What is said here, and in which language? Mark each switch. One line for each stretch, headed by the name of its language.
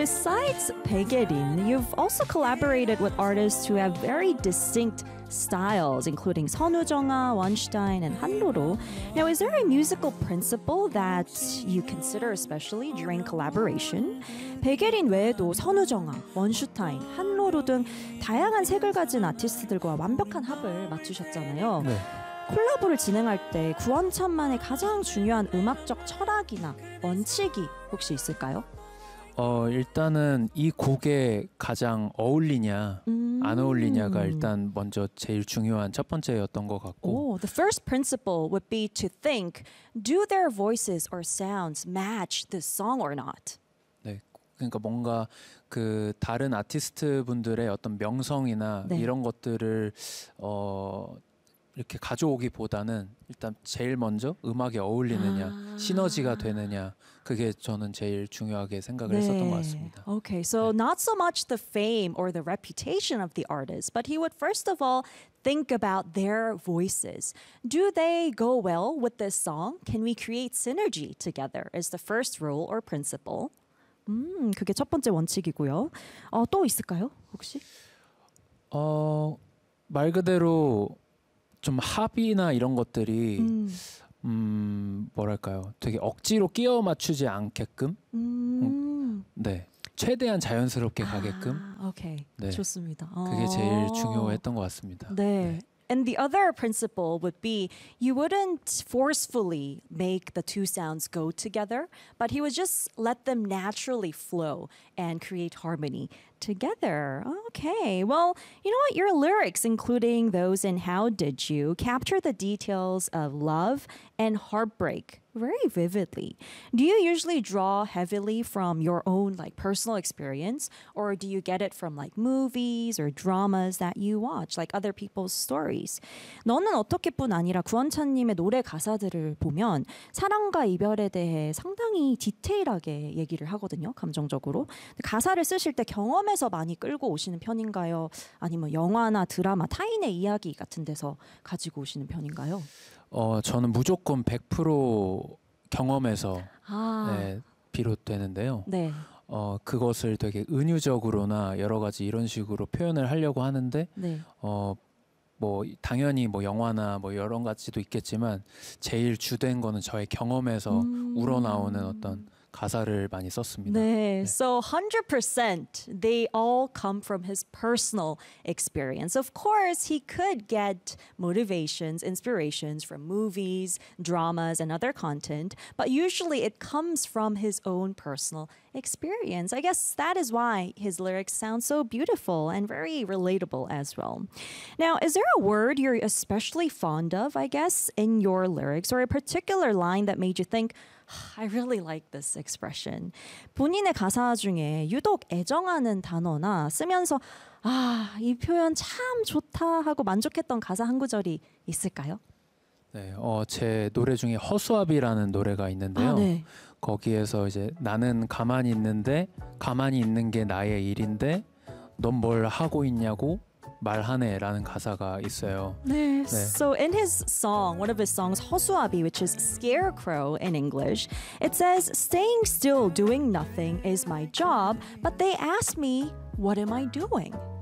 English: besides Baegyerim, you've also collaborated with artists who have very distinct styles, including Son Woo-jung Ah, Won Stein, and Han Roro. Now, is there a musical principle that you consider especially during collaboration?
Korean: 베게린 외에도 선우정아, 원슈타인, 한로로 등 다양한 색을 가진 아티스트들과 완벽한 합을 맞추셨잖아요. 네. 콜라보를 진행할 때 구원찬만의 가장 중요한 음악적 철학이나 원칙이 혹시 있을까요? 일단은 이 곡에 가장 어울리냐 안 어울리냐가 일단 먼저 제일 중요한 첫 번째였던 것 같고
English: The first principle would be to think, do their voices or sounds match the song or not?
Korean: 그러니까 뭔가 그 다른 아티스트 분들의 어떤 명성이나 네. 이런 것들을 이렇게 가져오기보다는 일단 제일 먼저 음악에 어울리느냐, 시너지가 되느냐 그게 저는 제일 중요하게 생각을 네. 했었던 것 같습니다.
English: Okay, so 네. not so much the fame or the reputation of the artist, but he would first of all think about their voices. Do they go well with this song? Can we create synergy together? Is the first rule or principle?
Korean: 그게 첫 번째 원칙이고요. 또 있을까요, 혹시? 말 그대로 좀 합이나 이런 것들이 뭐랄까요, 되게 억지로 끼어 맞추지 않게끔, 네 최대한 자연스럽게 가게끔. 오케이, 네. 좋습니다. 그게 제일 중요했던 것 같습니다. 네. 네.
English: And the other principle would be you wouldn't forcefully make the two sounds go together, but he would just let them naturally flow and create harmony together. Okay, well, you know what? Your lyrics, including those in How Did You, capture the details of love and heartbreak very vividly. Do you usually draw heavily from your own like personal experience, or do you get it from like movies or dramas that you watch, like other people's stories?
Korean: 너는 어떻게 뿐 아니라 구원찬님의 노래 가사들을 보면 사랑과 이별에 대해 상당히 디테일하게 얘기를 하거든요, 감정적으로. 가사를 쓰실 때 경험에서 많이 끌고 오시는 편인가요? 아니면 영화나 드라마, 타인의 이야기 같은 데서 가지고 오시는 편인가요? 저는 무조건 100% 경험에서 비롯되는데요. 네. 그것을 되게 은유적으로나 여러 가지 이런 식으로 표현을 하려고 하는데 네. 뭐 당연히 뭐 영화나 뭐 이런 가지도 있겠지만 제일 주된 거는 저의 경험에서 우러나오는 어떤 가사를 많이 썼습니다. 네. 네.
English: So 100% they all come from his personal experience. Of course, he could get motivations, inspirations from movies, dramas, and other content, but usually it comes from his own personal experience. I guess that is why his lyrics sound so beautiful and very relatable as well. Now, is there a word you're especially fond of, I guess, in your lyrics, or a particular line that made you think, I really like this expression.
Korean: 본인의 가사 중에 유독 애정하는 단어나 쓰면서 아, 이 표현 참 좋다 하고 만족했던 가사 한 구절이 있을까요? 네, 제 노래 중에 허수아비라는 노래가 있는데요. 아, 네. 거기에서 이제 나는 가만히 있는데 가만히 있는 게 나의 일인데 넌 뭘 하고 있냐고 말하네라는 가사가 있어요. 네. 네.
English: So in his song, one of his songs, 허수아비, which is scarecrow in English, it says, staying still, doing nothing is my job, but they ask me, what am I doing?